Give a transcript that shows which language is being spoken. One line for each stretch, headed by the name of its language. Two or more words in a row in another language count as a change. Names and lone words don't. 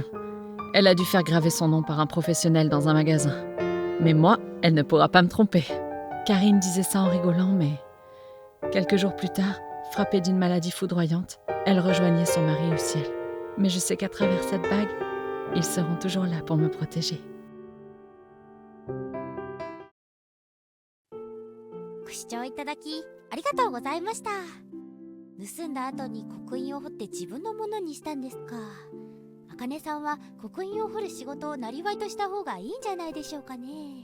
French: Elle a dû faire graver son nom par un professionnel dans un magasin. Mais moi, elle ne pourra pas me tromper. Karine disait ça en rigolant, mais quelques jours plus tard, frappée d'une maladie foudroyante, elle rejoignait son mari au ciel. Mais je sais qu'à travers cette bague, ils seront toujours là pour me protéger.
Japanese: ご視聴いただきありがとうございました。盗んだ後に刻印を彫って自分のものにしたんですか。あかねさんは刻印を彫る仕事をなりわいとした方がいいんじゃないでしょうかね。